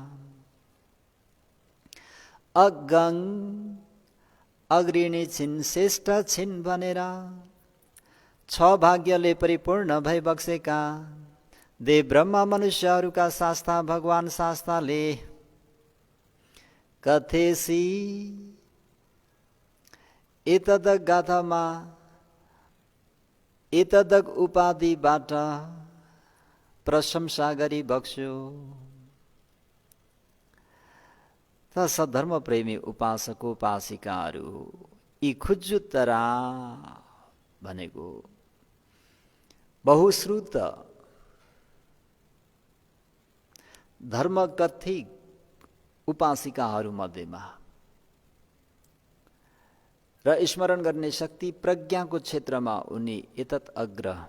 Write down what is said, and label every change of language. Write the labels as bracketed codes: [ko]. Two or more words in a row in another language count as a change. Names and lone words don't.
[ne] अगं अग्रणी छिन् श्रेष्ठ छिन् भनेर छ भाग्यले परिपूर्ण भई बक्सेका देव ब्रह्मा मनुष्यहरूका शास्ता भगवान शास्ताले कथेसी एतदक गाथामा एतदक उपाधिबाट प्रशंसा गरी बक्स्यो। त सधर्म प्रेमी उपासक उपासिकाहरू यी खुज्जुतरा भनेको बहुश्रुत धर्मकथिक उपासिकाहरू मध्येमा र स्मरण गर्ने शक्ति प्रज्ञाको क्षेत्रमा उनी [pi] एतत् अग्र।